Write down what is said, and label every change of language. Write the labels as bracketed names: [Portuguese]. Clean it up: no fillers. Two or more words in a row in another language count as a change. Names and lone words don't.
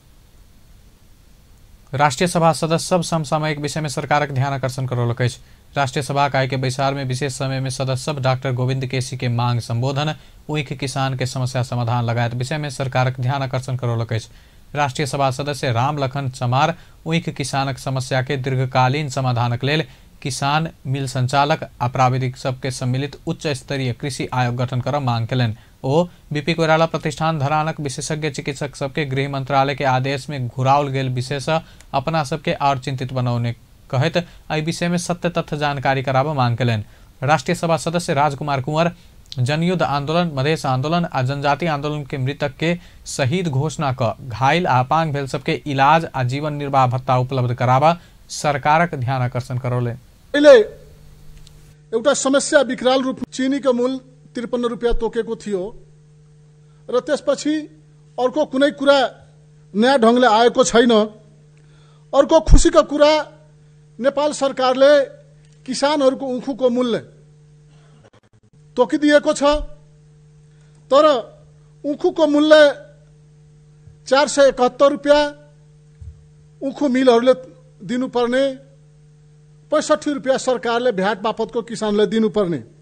[Maithili] राष्ट्रीय सभा सदस्य सब समसामयिक विषय में सरकारक ध्यान आकर्षण करौलक अछि। राष्ट्रीय सभा इकाई के बैसार में विशेष समय में सदस्य सब डॉक्टर गोविंद केसी के मांग संबोधन, ऊख किसान के समस्या समाधान लगायत विषय में सरकारक ध्यान आकर्षण करौलक अछि। राष्ट्रीय सभा सदस्य राम लखन चमार ऊख किसानक समस्या के दीर्घकालीन समाधानक लेल किसान मिल संचालक आ प्राविधिक सबके सम्मिलित उच्च स्तरीय कृषि आयोग गठन कर मांग केलनि। ओ बीपी कोइराला प्रतिष्ठान धरानक विशेषज्ञ चिकित्सक सबके गृह मंत्रालय के आदेश में घुराओल गेल विषय से अपना सबके और चिंतित बनौने कहैत एहि विषय में सत्य तथ्य जानकारी कराब मांग केलनि। राष्ट्रीय सभा सदस्य राजकुमार कुंवर जनयुद्ध आंदोलन, मधेश आंदोलन आ जनजाति आंदोलन के मृतक के शहीद घोषणा क घायल आ अपांग भेल सबके इलाज आ जीवन निर्वाह भत्ता उपलब्ध कराबा सरकारक ध्यान आकर्षण करौले। [Nepali] पहिले एउटा समस्या विकराल रूप चीनी को मूल 53 रुपैयाँ तोकेको थियो र त्यसपछि अर्को कुनै कुरा नयाँ ढंगले आएको छैन। अर्को खुशीको कुरा नेपाल सरकारले किसानहरूको ऊखुको मूल्य तोकिदिएको छ, तर ऊखुको मूल्य 471 रुपैयाँ ऊखु मिलहरूले दिनुपर्ने 65 रुपियाँ सरकारले भ्याट बापतको किसानलाई दिनुपर्ने।